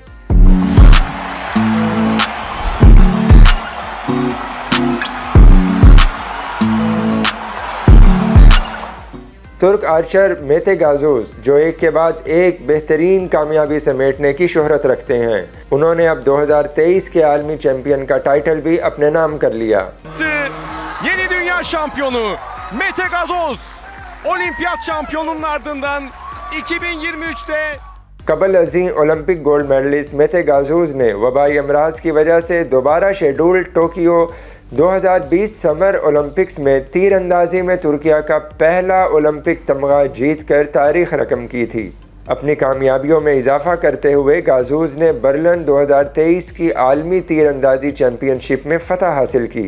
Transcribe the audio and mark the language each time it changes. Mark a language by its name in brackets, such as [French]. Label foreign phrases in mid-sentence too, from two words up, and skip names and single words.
[Urdu] ترک آرچر میتے گازوز، جو ایک کے بعد ایک بہترین کامیابی سمیٹنے کی شہرت رکھتے ہیں، انہوں نے اب 2023 کے عالمی چیمپئن کا ٹائٹل بھی اپنے نام کر لیا. [Turkish] Yeni dünya şampiyonu Mete Gazoz, olimpiyat şampiyonunun ardından 2023'te [Urdu] قبل ازیں [English] Olympic gold medalist [Urdu] میتے گازوز نے وبائی امراض کی وجہ سے دوبارہ شیڈول ٹوکیو 2020 سمر اولمپکس میں تیر اندازی میں ترکیہ کا پہلا اولمپک تمغہ جیت کر تاریخ رقم کی تھی. اپنی کامیابیوں میں اضافہ کرتے ہوئے گازوز نے برلن 2023 کی عالمی تیر اندازی چیمپئن شپ میں فتح حاصل کی.